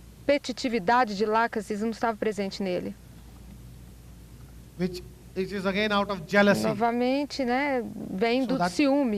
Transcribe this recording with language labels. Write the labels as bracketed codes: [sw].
[pt] competitividade de Lachesis não estava presente nele. [en] which is again out of jealousy. [pt] Novamente, né, vem do ciúme.